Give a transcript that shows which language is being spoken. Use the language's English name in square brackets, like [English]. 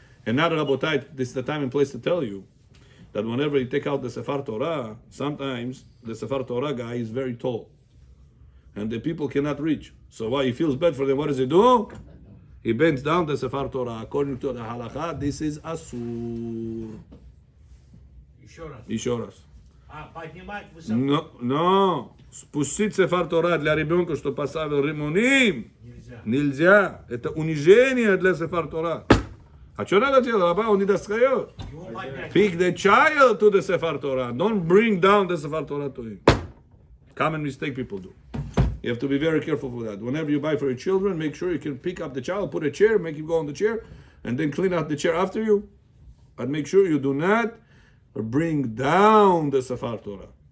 [English] And now, Rabotai, this is the time and place to tell you that whenever you take out the Sefer Torah, sometimes the Sefer Torah guy is very tall. And the people cannot reach. So why he feels bad for them, what does he do? He bends down the Sefer Torah. According to the halakha, this is asur. [Russian] Еще раз. Поднимать высоко [English] No. [Russian] Спустить Сефар Тора для ребенка, что поставил римоним, нельзя. нельзя. Это унижение для Сефар Тора. А что надо делать? Раба, он не достает. Его поднять. [English] Pick the child to the Sefer Torah. Don't bring down the Sefer Torah to him. Common mistake people do. You have to be very careful for that. Whenever you buy for your children, make sure you can pick up the child, put a chair, make him go on the chair, and then clean out the chair after you. And make sure you do not bring down the Sefer Torah.